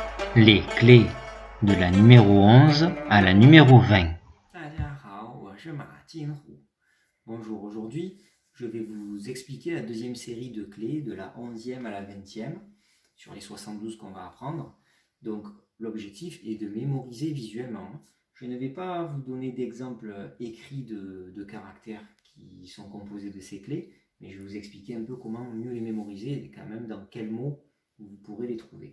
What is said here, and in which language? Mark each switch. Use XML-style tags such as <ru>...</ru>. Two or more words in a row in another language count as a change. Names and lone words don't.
<fr>Les clés de la numéro 11 à la numéro 20.</fr> <zh>大家好，我是马金虎。</zh> <fr>Bonjour, aujourd'hui je vais vous expliquer la deuxième série de clés de la 11e à la 20e sur les 72 qu'on va apprendre. Donc l'objectif est de mémoriser visuellement. Je ne vais pas vous donner d'exemples écrits de caractères qui sont composés de ces clés, mais je vais vous expliquer un peu comment mieux les mémoriser et quand même dans quels mots vous pourrez les trouver.</fr>